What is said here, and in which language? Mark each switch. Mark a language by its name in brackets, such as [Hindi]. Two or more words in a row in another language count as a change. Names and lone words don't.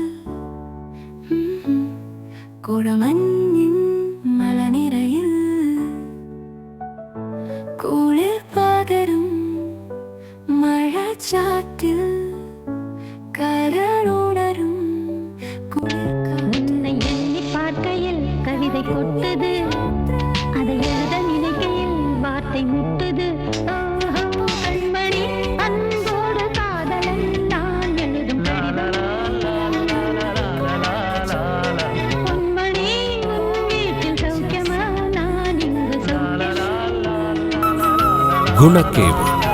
[Malayalam] കുടമഞ്ഞിൻ മലനിരയിൽ കുളിർ പകരും മഴച്ചാറ്റിൽ കരളുണരും [Tamil] உன்னை எண்ணி பார்க்கையில் கவிதை கொட்டது அதை எழுத நினைக்கையில் வார்த்தை முட்டுது ஓஹோ, கண்மணி அன்போடு காதலன் நான் எழுதும் பொன்மணி உன் வீட்டில் சௌக்கியமா நான் இங்கு [Malayalam] ഗുണക്കേവ്.